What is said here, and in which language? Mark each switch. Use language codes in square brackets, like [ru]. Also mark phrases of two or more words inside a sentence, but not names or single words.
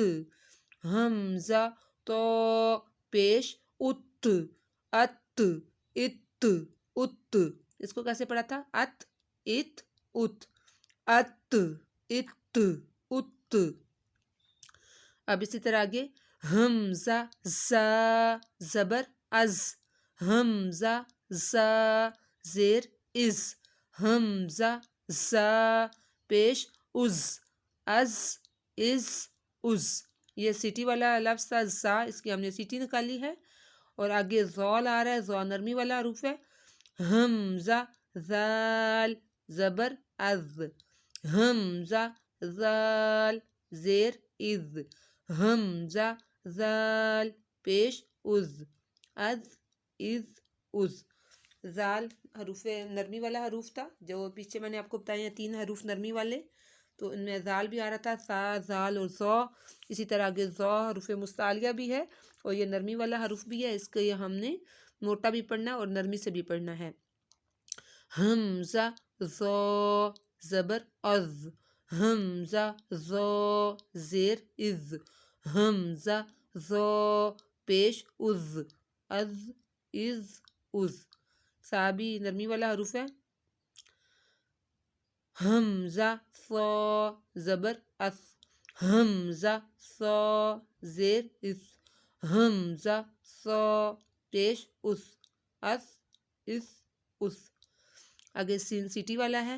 [ur] حمزہ طا پیش ات۔ ات ات ات۔ اس کو کیسے پڑھا تھا؟ ات ات ات۔ ات ات ات۔ اب اسی طرح آگے حمزہ زا زبر از۔ حمزہ زا زیر از۔ حمزہ زا پیش از۔ از از از۔ یہ سیٹی والا لفظ تھا زا، اس کی ہم نے سیٹی نکالی ہے۔ اور آگے زال آ رہا ہے، زا نرمی والا حروف ہے۔ حمزہ ذال زبر از۔ حمزہ ذال زیر از۔ حمزہ ذال پیش از۔ از از از۔ ذال حروف نرمی والا حروف تھا، جو پیچھے میں نے آپ کو بتایا ہیں 3 حروف نرمی والے، تو ان میں ذال بھی آ رہا تھا، سا، ذال اور ذا۔ اسی طرح آگے ذا حروف مستعلیہ بھی ہے اور یہ نرمی والا حروف بھی ہے، اس کے ہم نے موٹا بھی پڑھنا ہے اور نرمی سے بھی پڑھنا ہے۔ حمزہ ذا زبر از۔ حمزہ ذا زیر از۔ حمزہ ذا پیش از۔ از از از۔ سا بھی نرمی والا حروف ہے۔ حمزہ صا زبر اس۔ حمزہ صا زیر اس۔ حمزہ صا پیش اس۔ اس اس اس۔ آگے سین سیٹی والا ہے۔